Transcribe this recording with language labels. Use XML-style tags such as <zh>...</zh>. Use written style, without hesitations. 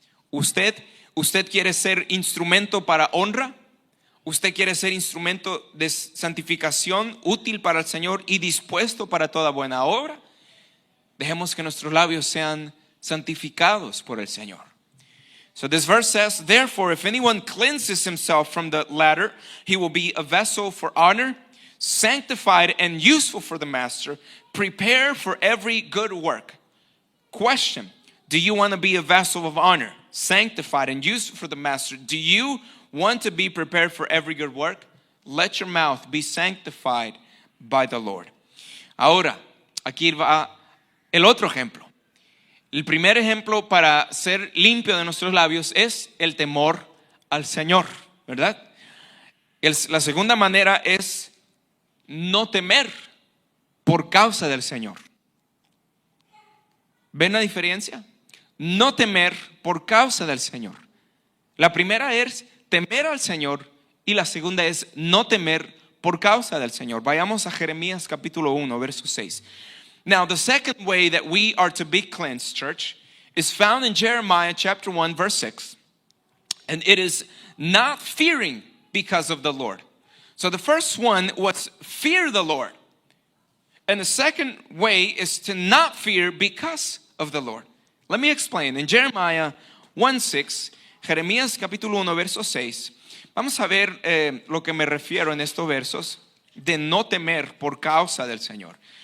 <es>¿Usted quiere ser instrumento para honra? ¿Usted quiere ser instrumento de santificación, útil para el Señor y dispuesto para toda buena obra? Dejemos que nuestros labios sean santificados por el Señor.</es> <en>So this verse says, therefore, if anyone cleanses himself from the latter, he will be a vessel for honor, sanctified and useful for the master, prepared for every good work. Question, do you want to be a vessel of honor, sanctified and useful for the master? Do you want to be prepared for every good work? Let your mouth be sanctified by the Lord.</en> <es>Ahora, aquí va el otro ejemplo. El primer ejemplo para ser limpio de nuestros labios es el temor al Señor, ¿verdad? La segunda manera es no temer por causa del Señor. ¿Ven la diferencia? No temer por causa del Señor. La primera es temer al Señor y la segunda es no temer por causa del Señor. Vayamos a Jeremías capítulo 1, verso 6.</es> <en>Now, the second way that we are to be cleansed, church, is found in Jeremiah chapter 1, verse 6. And it is not fearing because of the Lord. So the first one was fear the Lord. And the second way is to not fear because of the Lord. Let me explain. In Jeremiah 1:6,</en> <es>Jeremías capítulo 1, verso 6, vamos a ver lo que me refiero en estos versos de no temer por causa del Señor.</es>